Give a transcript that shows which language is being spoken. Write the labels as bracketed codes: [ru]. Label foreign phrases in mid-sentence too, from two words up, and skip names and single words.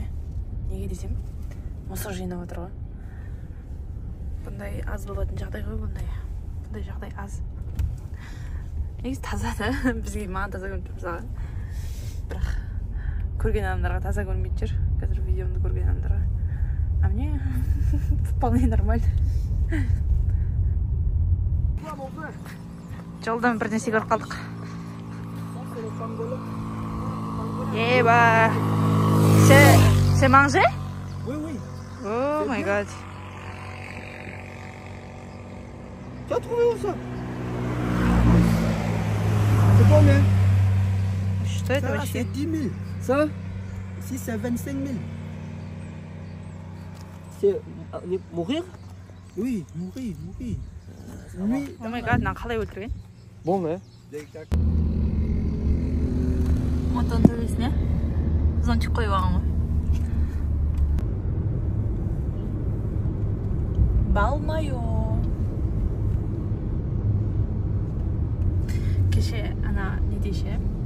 [kk] Неге десем, мусор жинап жатыр ғой. Бұндай аз болатын жағдай ғой, бұндай жағдай аз. Негізі таза да, бізге маған таза көрініп тұр мысалы. Бірақ көрген адамдарға таза көрінбейді жүр. Қазір видеомды көрген адамдарға. [ru] А мне вполне нормально. [kk] Жолдан бір нәрсе көріп қалдық. Еба! [fr] C'est mangé? Oui, oui. [en] Oh my god. [fr] Tu as trouvé où ça? C'est combien? [ru] Что это вообще? [fr] C'est 10 000. Ça? Ici, c'est 25 000. C'est mourir? Oui, mourir. Oui. [en] Oh my god, [kk] қалай өлтірген? [fr] Bon, mais. [kk] Мотон төбесіне зонтик қойып алған ғой. Балмайо. Кеше ана не дейші?